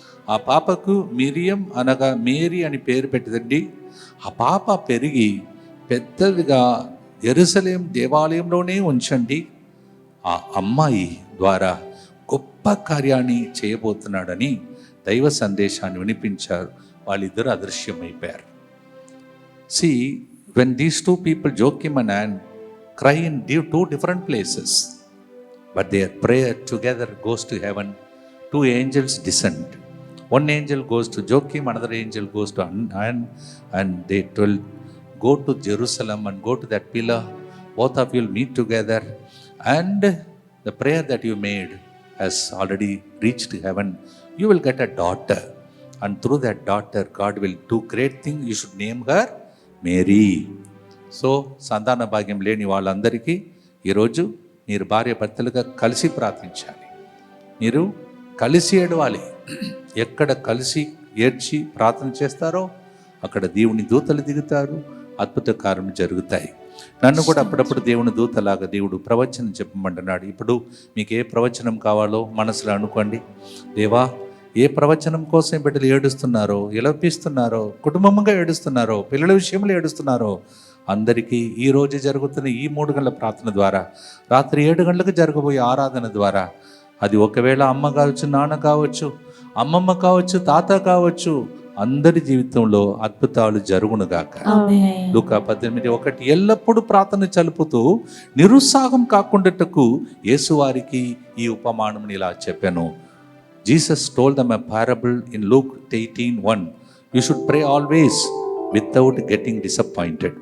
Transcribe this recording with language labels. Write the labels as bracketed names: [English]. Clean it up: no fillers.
[Telugu] ఆ పాపకు మిరియం అనగా మేరీ అని పేరు పెట్టదండి. ఆ పాప పెరిగి పెద్దదిగా యెరూషలేం దేవాలయంలోనే ఉంచండి. ఆ అమ్మాయి ద్వారా గొప్ప కార్యాన్ని చేయబోతున్నాడని దైవ సందేశాన్ని వినిపించారు. వాళ్ళిద్దరు అదృశ్యమైపోయారు. [English] See, when these two people, Joachim and Anne, cry in 2 different places, but their prayer together goes to heaven. 2 angels descend. One angel goes to Joachim, another angel goes to Anne, and they will go to Jerusalem and go to that pillar. Both of you will meet together, and the prayer that you made has already reached heaven. You will get a daughter, and through that daughter God will do great things. You should name her Mary. [Telugu] So సంతాన భాగ్యం లేని వాళ్ళందరికీ ఈరోజు మీరు భార్య భర్తలుగా కలిసి ప్రార్థించాలి. మీరు కలిసి ఏడవాలి. ఎక్కడ కలిసి ఏడ్చి ప్రార్థన చేస్తారో అక్కడ దేవుని దూతలు దిగుతారు, అద్భుత కార్యములు జరుగుతాయి. నన్ను కూడా అప్పుడప్పుడు దేవుని దూతలాగా దేవుడు ప్రవచనం చెప్పమంటున్నాడు. ఇప్పుడు మీకు ఏ ప్రవచనం కావాలో మనసులో అనుకోండి. దేవా, ఏ ప్రవచనం కోసం బిడ్డలు ఏడుస్తున్నారో, ఎలపిస్తున్నారో, కుటుంబంగా ఏడుస్తున్నారో, పిల్లల విషయంలో ఏడుస్తున్నారో అందరికీ ఈరోజు జరుగుతున్న ఈ 3 గంటల ప్రార్థన ద్వారా, రాత్రి 7 గంటలకు జరగబోయే ఆరాధన ద్వారా, అది ఒకవేళ అమ్మ కావచ్చు, నాన్న కావచ్చు, అమ్మమ్మ కావచ్చు, తాత కావచ్చు, అందరి జీవితంలో అద్భుతాలు జరుగునుగాక. లూకా 18:1 ఎల్లప్పుడూ ప్రార్థన చలుపుతూ నిరుత్సాహం కాకుండాటకు యేసువారికి ఈ ఉపమానం ఇలా చెప్పాను. [English] Jesus told them a parable in Luke 18:1. You should pray always without getting disappointed.